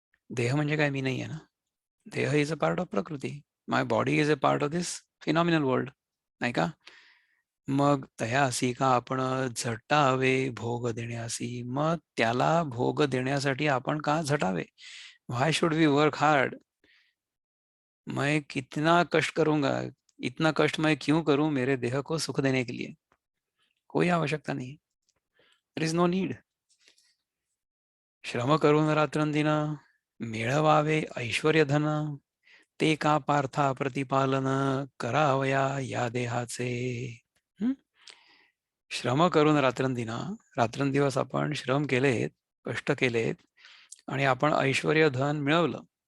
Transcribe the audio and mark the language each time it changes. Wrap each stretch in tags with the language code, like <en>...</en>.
<mr>देह म्हणजे काय मी नाही आहे ना. देह</mr> <en>is a part of</en> <mr>प्रकृती.</mr> <en>my body is a part of this phenomenal world,</en> <mr>नाही का. मग तयासी का आपण झटावे भोग देण्यासी, मग त्याला भोग देण्यासाठी आपण का झटावे.</mr> <en>Why should we work hard.</en> <hi>मैं कितना कष्ट करूंगा, इतना कष्ट मैं क्यों करूं मेरे देह को सुख देने के लिए. कोई आवश्यकता नहीं.</hi> <en>There is no need.</en> <mr>श्रम करून रात्रंदिन मिळवावे ऐश्वर्य धन, ते का पार्था प्रतिपालन करावया या देहाचे. हं? श्रम करून रात्रंदिवस आपण श्रम केलेत, कष्ट केलेत आणि आपण ऐश्वर्य धन मिळवलं.</mr>